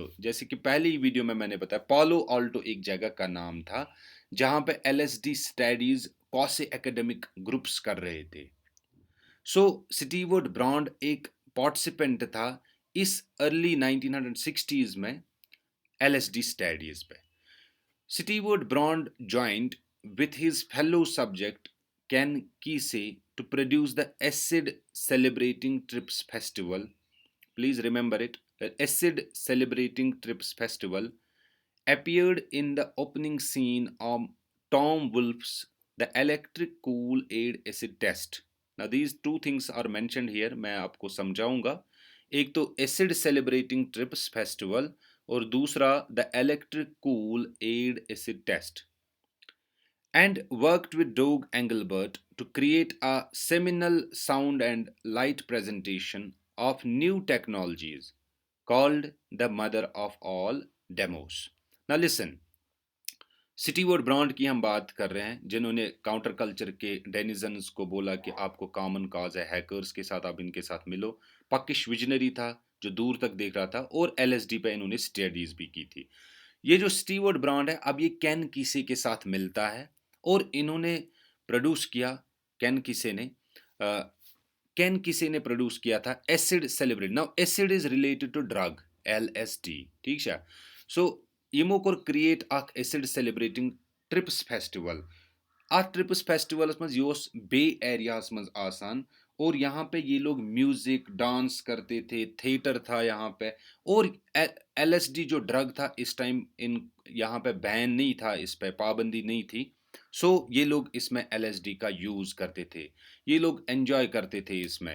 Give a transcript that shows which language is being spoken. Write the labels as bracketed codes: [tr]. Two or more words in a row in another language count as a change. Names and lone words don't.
[hi] जैसे कि पहली वीडियो में मैंने बताया, पालो आल्टो एक जगह का नाम था जहां पे [en] LSD studies [hi] कौसे [en] academic groups [hi] कर रहे थे। सो स्टीवर्ट ब्रॉन्ड एक पार्टिसिपेंट था इस [en] early 1960s [hi] में [en] LSD studies [hi] पे। [en] Stewart Brand joined with his fellow subject Ken Kesey to produce the Acid Celebrating Trips Festival. Please remember it. The Acid Celebrating Trips Festival appeared in the opening scene of Tom Wolfe's The Electric Cool Aid Acid Test. Now these two things are mentioned here. [hi] मैं आपको समझाऊंगा। एक तो एसिड सेलिब्रेटिंग ट्रिप्स फेस्टिवल और दूसरा द इलेक्ट्रिक कूल एड एसिड टेस्ट। [en] And worked with Doug Engelbert to create a seminal sound and light presentation of new technologies called the mother of all demos। Now listen, [hi] स्टीवर्ट ब्रांड की हम बात कर रहे हैं, जिन्होंने [en] counter culture [hi] के डेनिजन्स को बोला कि आपको [en] common cause [hi] है, हैकर्स के साथ आप इनके साथ मिलो। पकिश विजनरी था जो दूर तक देख रहा था, और LSD पे इन्होंने स्टडीज भी की थी। ये जो स्टीवर्ट ब्रांड है, अब ये कैन कीसे के साथ मिलता है और इन्होंने प्रोड्यूस किया, कैन कीसे ने प्रोड्यूस किया था एसिड सेलिब्रेट। [en] Now acid is related to drug LSD, [hi] ठीक है। [ks] सो यमो कोर क्रिएट अख एसिड सेलिब्रेटिंग ट्रिप्स फेस्टिवल। अथ ट्रिप्स फेस्टिवल मज यह बे एरियास मज आसान, [hi] और यहाँ पे ये लोग [en] music dance [hi] करते थे, थिएटर था यहाँ पे, और LSD जो ड्रग था इस टाइम इन यहाँ पे बैन नहीं था, इस पे पाबंदी नहीं थी। सो ये लोग इसमें LSD का यूज करते थे, ये लोग एंजॉय करते थे इसमें।